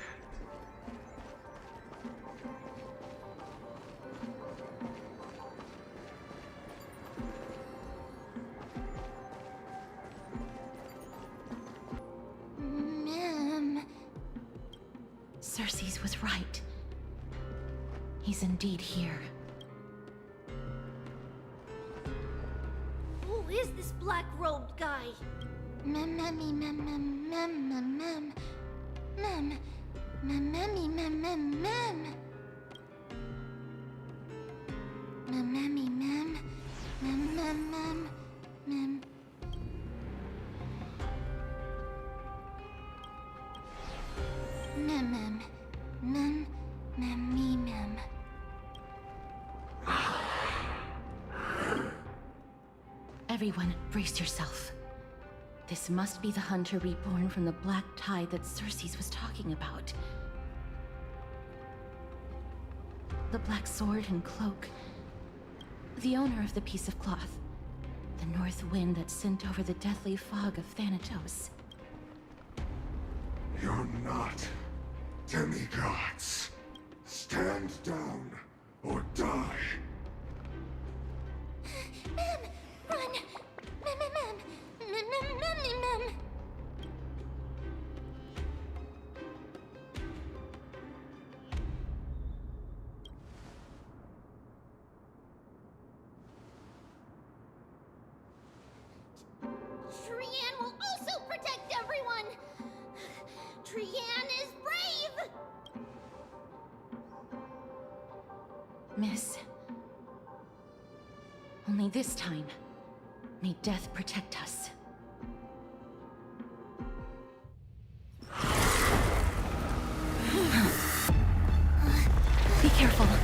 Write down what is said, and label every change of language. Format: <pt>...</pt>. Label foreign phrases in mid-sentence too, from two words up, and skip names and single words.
<en>Ma'am. Cersei's was right. He's indeed here. Who is this black-robed guy? Mammy, ma'am, ma'am, ma'am, ma'am, ma'am. Ma'am. Mammy, ma'am, ma'am, ma'am. Mammy, ma'am. Ma'am, ma'am, ma'am, ma'am. Ma'am, ma'am. Ma'am, mammy, ma'am. Everyone, brace yourself. This must be the hunter reborn from the black tide that Cersei's was talking about. The black sword and cloak. The owner of the piece of cloth. The north wind that sent over the deathly fog of Thanatos. You're not demigods. Stand down or die. Mem, run! Mem. Trian will also protect everyone! Trian is brave! Miss. Only this time, may death protect us. Be careful.</en>